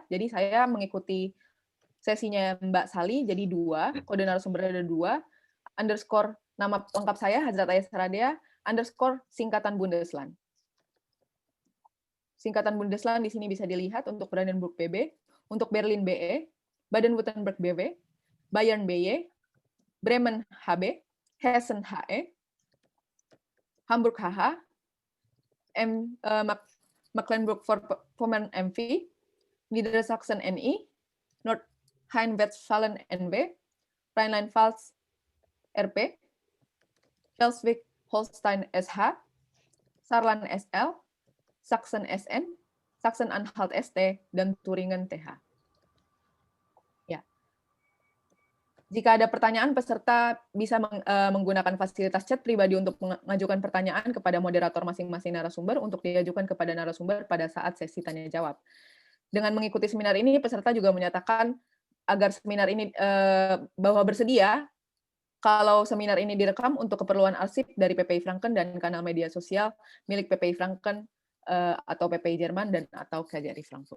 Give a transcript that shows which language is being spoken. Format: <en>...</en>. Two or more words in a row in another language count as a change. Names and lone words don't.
<id>Jadi saya mengikuti sesinya Mbak Sali, jadi 2, kode narasumbernya ada 2, underscore nama lengkap saya, Hazrat Ayas Radea, underscore singkatan Bundesland. Singkatan Bundesland di sini bisa dilihat untuk Brandenburg BB, untuk Berlin BE, Baden-Württemberg BW, Bayern BY, Bremen HB, Hessen HE, Hamburg HH, Mecklenburg-Vorpommern MV, Niedersachsen NI, Nordrhein-Westfalen NW, Rheinland-Pfalz RP, Schleswig-Holstein SH, Saarland SL, Sachsen SN, Sachsen-Anhalt ST, dan Turingen TH. Ya. Jika ada pertanyaan, peserta bisa menggunakan fasilitas chat pribadi untuk mengajukan pertanyaan kepada moderator masing-masing narasumber untuk diajukan kepada narasumber pada saat sesi tanya-jawab. Dengan mengikuti seminar ini, peserta juga menyatakan agar seminar ini bahwa bersedia kalau seminar ini direkam untuk keperluan arsip dari PPI Franken dan kanal media sosial milik PPI Franken atau PPI Jerman dan atau KJRI Frankfurt.</id>